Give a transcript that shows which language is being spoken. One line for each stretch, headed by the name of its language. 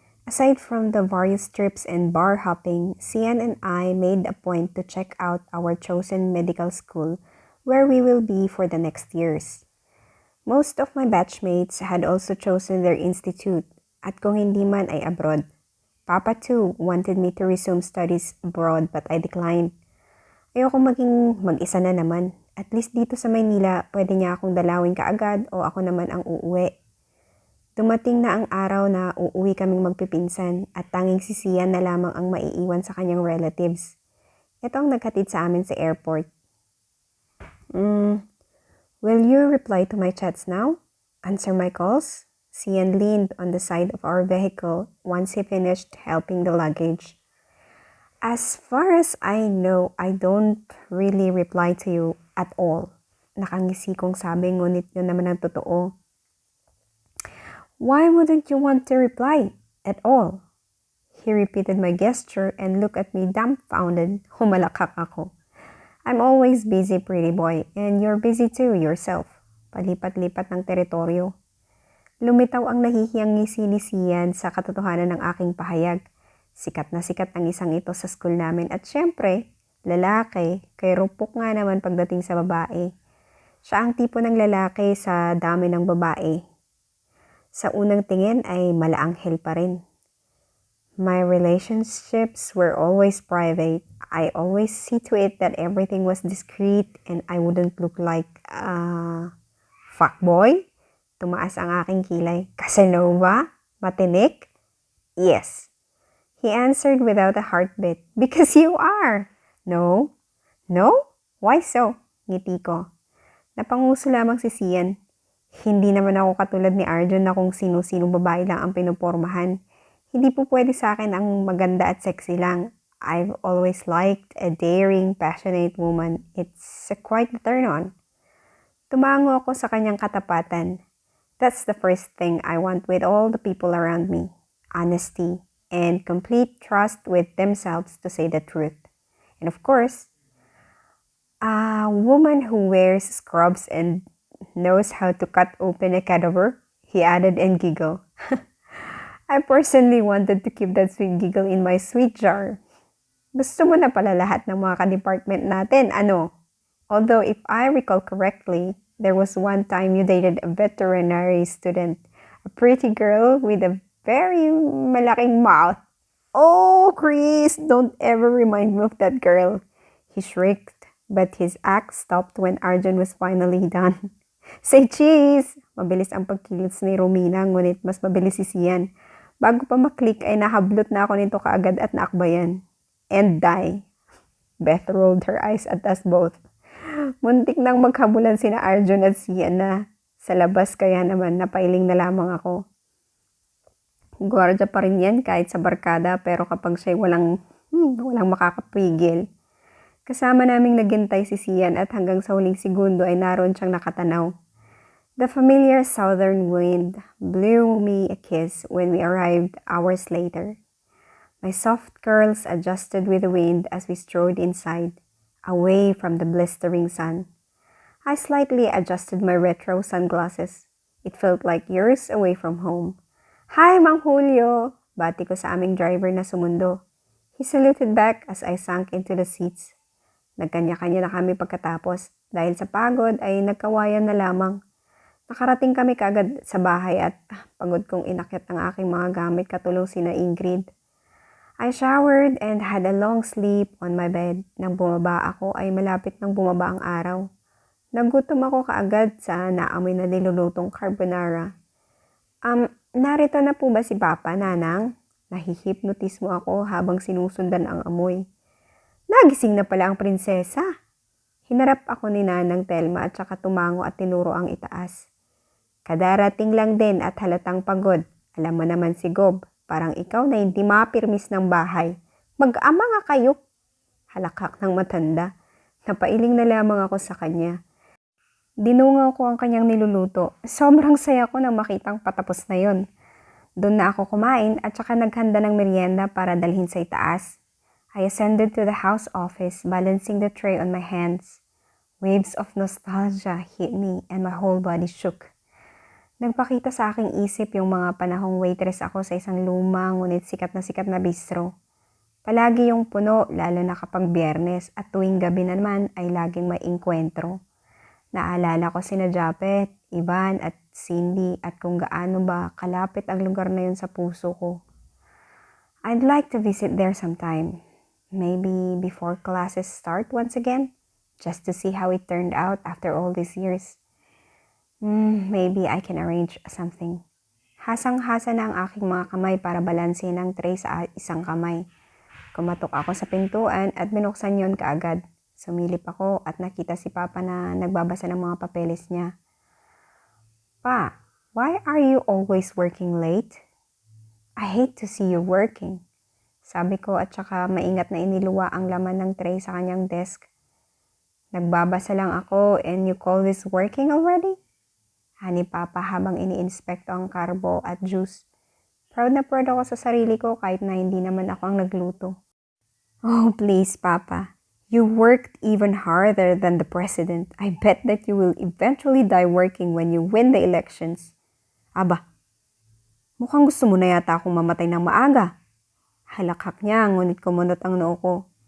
English: Aside from the various trips and bar hopping, Sian and I made a point to check out our chosen medical school where we will be for the next years. Most of my batchmates had also chosen their institute,
Filipino: at kung hindi man ay
English: abroad. Papa too wanted me to resume studies abroad but I declined.
Filipino: Ayoko maging mag-isa na naman. At least dito sa Maynila, pwede niya akong dalawin kaagad o ako naman ang uuwi. Dumating na ang araw na uuwi kaming magpipinsan at tanging si Sian na lamang ang maiiwan sa kanyang relatives. Ito ang naghatid sa amin sa airport.
English: Will you reply to my chats now? Answer my calls? Sian leaned on the side of our vehicle once he finished helping the luggage. As far as I know, I don't really reply to you at all.
Filipino: Nakangisi kong sabi, ngunit yun naman ang totoo.
English: Why wouldn't you want to reply at all? He repeated my gesture and looked at me dumbfounded.
Filipino: Humalakak ako.
English: I'm always busy, pretty boy, and you're busy too yourself.
Filipino: Palipat-lipat ng teritoryo. Lumitaw ang nahihiyang ngisi ni Sian sa katotohanan ng aking pahayag. Sikat na sikat ang isang ito sa school namin at syempre, lalaki, kay rupok nga naman pagdating sa babae. Siya ang tipo ng lalaki sa dami ng babae. Sa unang tingin ay malaanghel pa rin.
English: My relationships were always private. I always see to it that everything was discreet and I wouldn't look like a fuckboy.
Filipino: Tumaas ang aking kilay. Casanova? Matinik?
English: Yes. He answered without a heartbeat. Because you are. No? No? Why so?
Filipino: Ngiti ko. Napanguso lamang si Sian. Hindi naman ako katulad ni Arjun na kung sino-sinong babae lang ang pinupormahan. Hindi po pwede sa akin ang maganda at sexy lang.
English: I've always liked a daring, passionate woman. It's quite a turn on.
Filipino: Tumango ako sa kanyang katapatan.
English: That's the first thing I want with all the people around me. Honesty and complete trust with themselves to say the truth. And of course, a woman who wears scrubs and knows how to cut open a cadaver, he added and giggled. I personally wanted to keep that sweet giggle in my sweet jar.
Filipino: Gusto mo na pala lahat ng mga ka-department natin, ano?
English: Although if I recall correctly, there was one time you dated a veterinary student, a pretty girl with a very
Filipino: malaking
English: mouth. Oh, Chris, don't ever remind me of that girl. He shrieked, but his act stopped when Arjun was finally done. Say cheese!
Filipino: Mabilis ang pagkilos ni Romina, ngunit mas mabilis si Sian. Bago pa maklik ay nahablot na ako nito kaagad at naakbayan.
English: And die. Beth rolled her eyes at us both.
Filipino: Muntik nang maghabulan sina Arjun at Sian na sa labas, kaya naman napailing na lamang ako. Gwardiya pa rin yan kahit sa barkada, pero kapag siya'y walang makakapigil. Kasama naming naghintay si Sian at hanggang sa huling segundo ay naroon siyang nakatanaw.
English: The familiar southern wind blew me a kiss when we arrived hours later. My soft curls adjusted with the wind as we strode inside, away from the blistering sun. I slightly adjusted my retro sunglasses. It felt like years away from home.
Filipino: Hi, Mang Julio! Bati ko sa aming driver na sumundo.
English: He saluted back as I sank into the seats.
Filipino: Nagkanya-kanya na kami pagkatapos. Dahil sa pagod ay nagkawayan na lamang. Nakarating kami kagad sa bahay at pagod kong inakyat ang aking mga gamit katulong sina Ingrid. I showered and had a long sleep on my bed. Nang bumaba ako ay malapit nang bumaba ang araw. Nagutom ako kaagad sa naamoy na nilulutong carbonara. Narito na po ba si Papa, Nanang? Nahihipnotis mo ako habang sinusundan ang amoy. Nagising na pala ang prinsesa. Hinarap ako ni Nanang Telma at saka tumango at tinuro ang itaas. Kadarating lang din at halatang pagod. Alam mo naman si Gob, parang ikaw na hindi mapirmis ng bahay. Mag-ama nga kayo. Halakak ng matanda. Napailing na lamang ako sa kanya. Dinungaw ko ang kanyang niluluto. Sobrang saya ko nang makitang patapos na yon. Doon na ako kumain at saka naghanda ng merienda para dalhin sa itaas.
English: I ascended to the house office, balancing the tray on my hands. Waves of nostalgia hit me and my whole body shook.
Filipino: Nagpakita sa aking isip yung mga panahong waitress ako sa isang lumang ngunit sikat na bistro. Palagi yung puno, lalo na kapag Biyernes at tuwing gabi naman ay laging may inkwentro. Naalala ko sina Japet, Ivan at Cindy at kung gaano ba kalapit ang lugar na yun sa puso ko.
English: I'd like to visit there sometime. Maybe before classes start once again, just to see how it turned out after all these years. Maybe I can arrange something.
Filipino: Hasang-hasa na ang aking mga kamay para balansin ang tray sa isang kamay. Kumatok ako sa pintuan at binuksan yon kaagad. Sumilip ako at nakita si Papa na nagbabasa ng mga papeles niya. Pa,
English: why are you always working late? I hate to see you working.
Filipino: Sabi ko at saka maingat na iniluwa ang laman ng tray sa kanyang desk. Nagbabasa lang ako
English: and you call this working already?
Filipino: Hani Papa habang ini-inspekto ang karbo at juice. Proud na proud ako sa sarili ko kahit na hindi naman ako ang nagluto.
English: Oh, please, Papa. You worked even harder than the president. I bet that you will eventually die working when you win the elections.
Filipino: Aba, mukhang gusto mo na yata akong mamatay ng maaga. Halakhak niya, ngunit kumunot ang noo ko.